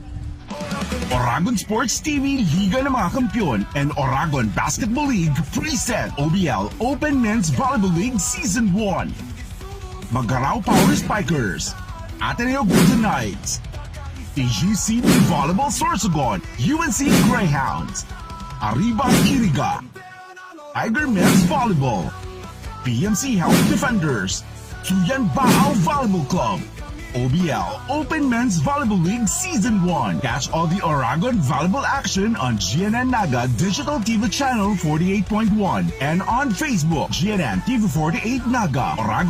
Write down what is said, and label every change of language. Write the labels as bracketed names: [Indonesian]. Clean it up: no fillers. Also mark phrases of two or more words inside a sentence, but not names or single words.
[English] Oragon Sports TV, Liga ng mga Kampiyon, and Oragon Basketball League preset OVL Open Men's Volleyball League Season 1. Bagraw Power Spikers, Ateneo Golden Knights, AGCB Volleyball Sorsogon, UNC Greyhounds, Arriba Iriga, Tiger Men's Volleyball, PMC Health Defenders, Tuyan Baal Volleyball Club, OVL Open Men's Volleyball League Season 1. Catch all the Oragon volleyball action on GNN Naga Digital TV Channel 48.1 and on Facebook, GNN TV 48 Naga. Oragon